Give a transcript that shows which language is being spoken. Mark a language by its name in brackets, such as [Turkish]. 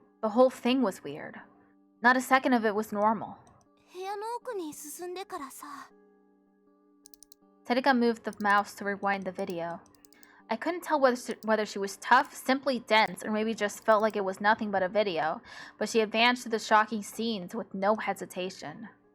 [English] The whole thing was weird. Not a second of it was normal. [Japanese] 部屋の奥に進んでからさ。 [English] Sedika moved the mouse to rewind the video. I couldn't tell whether she was tough, simply dense, or maybe just felt like it was nothing but a video, but she advanced to the shocking scenes with no hesitation.